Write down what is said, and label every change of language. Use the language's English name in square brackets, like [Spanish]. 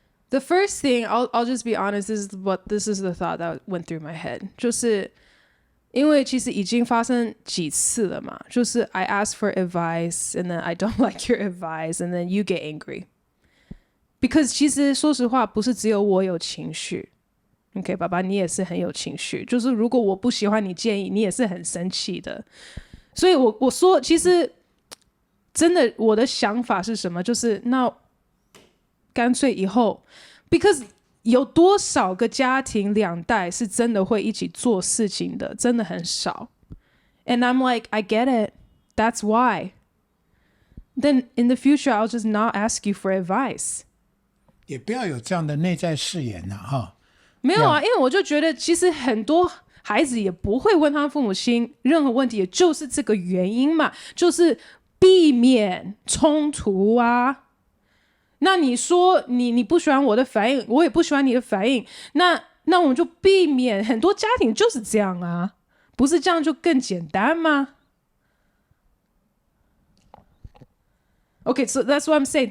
[English] The first thing, I'll just be honest, this is the thought that went through my head. [Chinese] 就是因为其实已经发生几次了嘛，就是 [English] I ask for advice and then I don't like your advice and then you get angry. [Chinese] Because 其实说实话不是只有我有情绪 OK 爸爸你也是很有情绪，就是如果我不喜欢你建议你也是很生气的。所以我说其实真的我的想法是什么，就是那干脆以后 because有多少个家庭2代是真的会一起做事情的，真的很少。 [English] And I'm like I get it, that's why. Then in the future I'll just not ask you for advice. [Chinese] 也不要有这样的内在誓言哈。没有啊，因为我就觉得其实很多孩子也不会问他父母亲任何问题，也就是这个原因嘛，就是避免冲突啊。那你说你不喜欢我的反应，我也不喜欢你的反应，那我们就避免，很多家庭就是这样啊，不是这样就更简单吗？ [English] Okay, so that's what I'm saying.